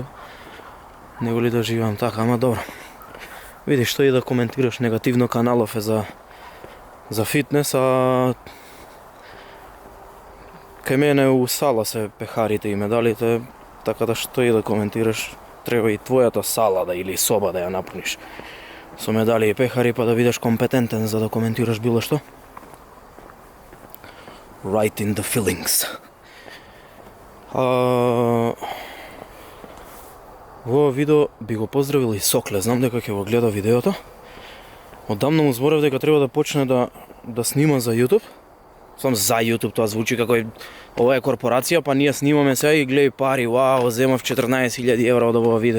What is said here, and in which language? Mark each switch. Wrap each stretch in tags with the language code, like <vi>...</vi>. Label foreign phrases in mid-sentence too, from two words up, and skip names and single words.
<mk>Него ли да живеам така, ама добро. Види што и да коментираш негативно, каналов е за фитнес, а кај мене у сала се пехарите и медалите, така да што и да коментираш, треба и твојата сала или соба да ја напуниш со медали и пехари, па да бидеш компетентен за да коментираш било што.</mk> <en>Right in the feelings.</en> <mk>Во видео би го поздравил и Сокле, знам дека ќе го гледа видеото. Одамна му зборев дека треба да почне да снима за YouTube Сам за YouTube тоа звучи како ова е корпорација, па ние снимаме сега и гледај пари, вау, земав 14.000 евра од ова видео.</mk>